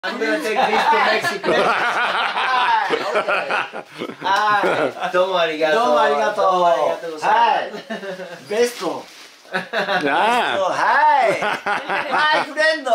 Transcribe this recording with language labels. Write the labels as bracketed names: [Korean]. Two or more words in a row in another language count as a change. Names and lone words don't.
[English] I'm gonna take this to Mexico. [Japanese] どうもありがとう。どうもありがとう。どうもありがとう. [English] Hi. Besto. Hi. Hi, friendo.